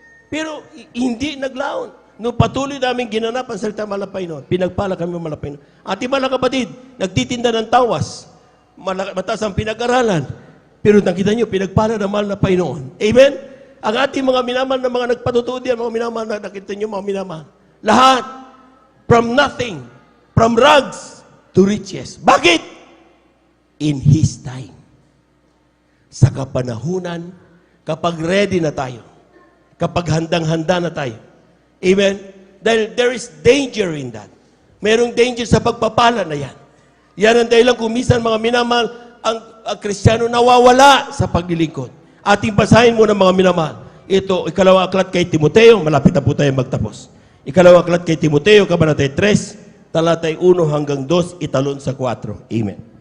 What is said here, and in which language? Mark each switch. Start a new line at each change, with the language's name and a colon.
Filipino: Pero hindi naglaon. Noong patuloy namin ginanap ang salita malapay noon, pinagpala kami malapay noon. Ating mga kapatid, nagtitinda ng tawas. Mataas ang pinag-aralan. Pero nakita nyo, pinagpala ng mahal na Panginoon. Amen? Ang ating mga minamahal na mga nagpatutuo diyan, mga minamahal na nakita nyo, mga minamahal. Lahat,
English: from nothing, from rags to riches.
Filipino: Bakit?
English: In His time.
Filipino: Sa kapanahunan, kapag ready na tayo, kapag handang-handa na tayo. Amen? Dahil
English: there is danger in that.
Filipino: Merong danger sa pagpapala na yan. Yan ang dahilan kung minsan mga minamahal, ang Kristiyano nawawala sa paglilingkod. Ating basahin muna mga minamahal. Ito, ikalawang aklat kay Timoteo, malapit na po tayo magtapos. Ikalawang aklat kay Timoteo, Kabanata 3, talatay 1 hanggang 2, italon sa 4. Amen.